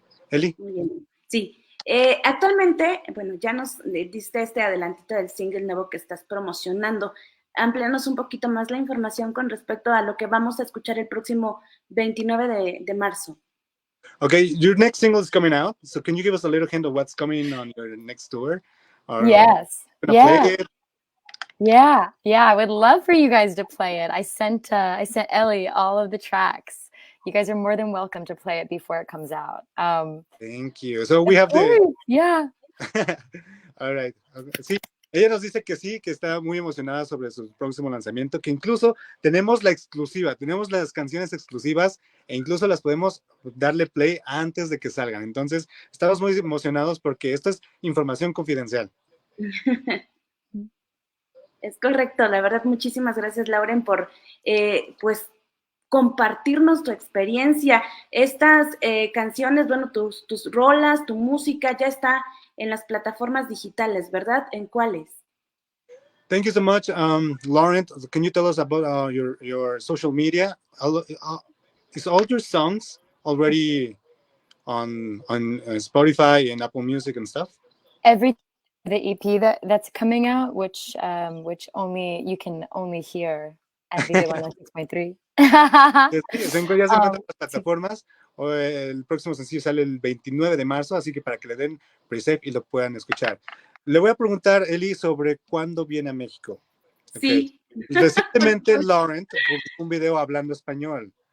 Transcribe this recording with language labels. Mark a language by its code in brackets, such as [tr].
[es] Eli. Muy bien. Sí. Actualmente, bueno, ya nos diste este adelantito del single nuevo que estás promocionando. Amplíanos un poquito más la información con respecto a lo que vamos a escuchar el próximo 29 de marzo. [en] Okay, your next single is coming out, so can you give us a little hint of what's coming on your next tour? Or Yes. play it? Yeah. I would love for you guys to play it. I sent Ellie all of the tracks. You guys are more than welcome to play it before it comes out. Thank you. So we have Yeah. All right. [es] Sí, ella nos dice que sí, que está muy emocionada sobre su próximo lanzamiento, que incluso tenemos la exclusiva, tenemos las canciones exclusivas e incluso las podemos darle play antes de que salgan. Entonces, estamos muy emocionados porque esto es información confidencial. Es correcto, la verdad, muchísimas gracias, Lauren, por pues compartirnos tu experiencia. Estas canciones, bueno, tus rolas, tu música ya está en las plataformas digitales, ¿verdad? ¿En cuáles? [en] Thank you so much, Lauren. Can you tell us about your social media? Is all your songs already on Spotify and Apple Music and stuff? The EP that's coming out, which only you can only hear at Vive 106.3. [es] Sí, ya se encuentra en las plataformas. El próximo sencillo sale el 29 de marzo, así que para que le den pre-save y lo puedan escuchar. Le voy a preguntar, Eli, sobre cuándo viene a México. Sí. [en] Okay. [es] Recientemente, Lauren publicó un video hablando español.